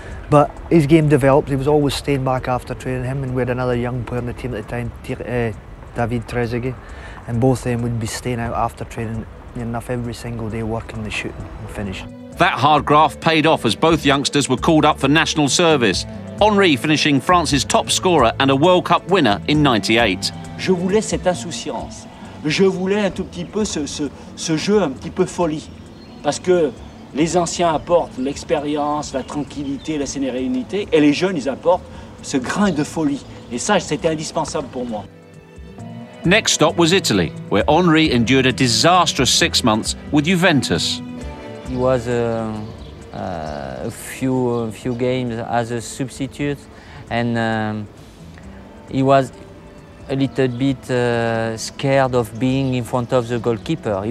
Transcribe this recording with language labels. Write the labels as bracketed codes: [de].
[en] But his game developed. He was always staying back after training. Him and we had another young player in the team at the time, David Trezeguet, and both of them would be staying out after training enough every single day, working the shooting and finishing. That hard graft paid off as both youngsters were called up for national service. Henry finishing France's top scorer and a World Cup winner in '98. [fr] Je voulais cette insouciance. Je voulais un tout petit peu ce jeu un petit peu folie. Parce que les anciens apportent l'expérience, la tranquillité, la sérénité, et les jeunes, ils apportent ce grain de folie. Et ça, c'était indispensable pour moi. [en] Next stop was Italy, where Henry endured a disastrous 6 months with Juventus. He was a few games as a substitute, and he was a little bit scared of being in front of the goalkeeper.